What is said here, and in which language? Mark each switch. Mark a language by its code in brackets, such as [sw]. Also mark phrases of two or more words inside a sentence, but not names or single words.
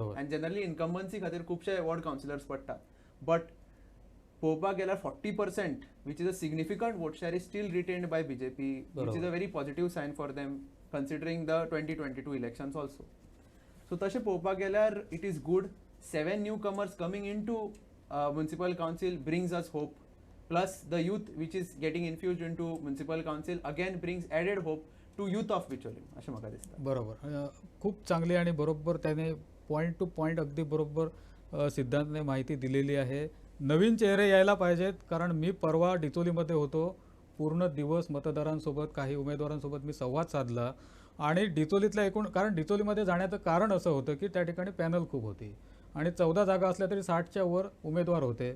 [kok] आनी जनरली इनकम्बन्सी खातीर खुबशे वॉर्ड कावन्सिलर्स पडटात. बट पळोवपाक गेल्यार [en] 40% which is a significant vote share is still retained by BJP, which is a very positive sign for them considering the 2022 elections also. [kok] सो तशें पळोवपाक गेल्यार [en] it is good. 7 new comers coming in to municipal council brings us hope. प्लस द youth which is getting infused into municipal council again brings added hope to youth of बिचोली, [kok] अशें म्हाका दिसता. [mr] बरोबर, खूप चांगली आणि बरोबर त्याने [en] point to point [mr] अगदी बरोबर सिद्धांतने माहिती दिलेली आहे. नवीन चेहरे यायला पाहिजेत, कारण मी परवा डिचोलीमध्ये होतो. पूर्ण दिवस मतदारांसोबत, काही उमेदवारांसोबत मी संवाद साधला. आणि डिचोलीतल्या एकूण, कारण डिचोलीमध्ये जाण्याचं कारण असं होतं की त्या ठिकाणी पॅनल खूप होती आणि 14 जागा असल्या तरी 60च्या वर उमेदवार होते.